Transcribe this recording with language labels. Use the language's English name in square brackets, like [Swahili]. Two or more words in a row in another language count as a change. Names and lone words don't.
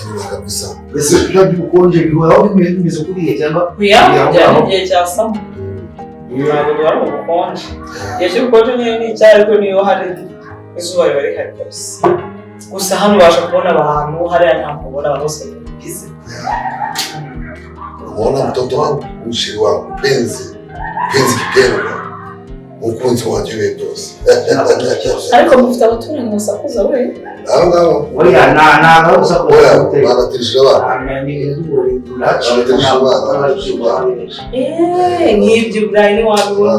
[Kinyarwanda] ese ibyo by'ubukonje bihoraho bimeze kuriya cyangwa byari igihe cya sama ntabwo duhari ubukonje igihe cy'ubukonje nyine ni icyari ariko niyo hari izuba riba rihari kabisa gusa hano ubasha kubona abantu hariya ntabwo ubona abantu bose babigize [Swahili] ubona mtoto wangu mshiri wangu penzi kipendwa [Kinyarwanda] umukunzi wanjye we byose ariko mufite abaturanyi basakuza we oya nta gusakuza baratirije abana nk'ibyo burayi ntiwabibona